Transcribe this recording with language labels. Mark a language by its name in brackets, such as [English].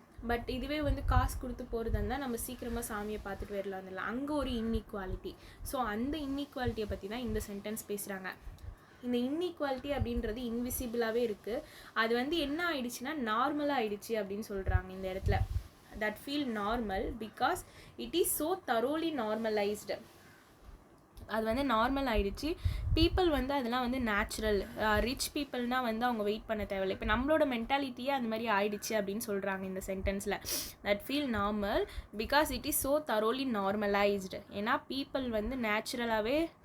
[Tamil] But இதுவே வந்து காசு கொடுத்து போகிறதா இருந்தால் நம்ம சீக்கிரமாக சாமியை பார்த்துட்டு வரலாம். அங்கே ஒரு இன்இக்வாலிட்டி. ஸோ அந்த இன்இக்வாலிட்டியை பற்றி தான் இந்த சென்டென்ஸ் பேசுகிறாங்க. இந்த இன்இக்வாலிட்டி அப்படின்றது இன்விசிபிளாகவே இருக்குது. அது வந்து என்ன ஆயிடுச்சுன்னா நார்மலாக ஆயிடுச்சு அப்படின்னு சொல்கிறாங்க இந்த இடத்துல. [English] that feel normal because it is so thoroughly normalized. [Tamil] அது வந்து நார்மல் ஆகிடுச்சு. பீப்புள் வந்து அதெல்லாம் வந்து நேச்சுரல். ரிச் பீப்புள்னால் வந்து அவங்க வெயிட் பண்ண தேவையில்லை. இப்போ நம்மளோட மென்டாலிட்டியே அந்த மாதிரி ஆயிடுச்சு அப்படின்னு சொல்கிறாங்க இந்த சென்டென்ஸில். [English] That feel normal because it is so thoroughly normalised. [Tamil] ஏன்னா பீப்புள் வந்து நேச்சுரலாகவே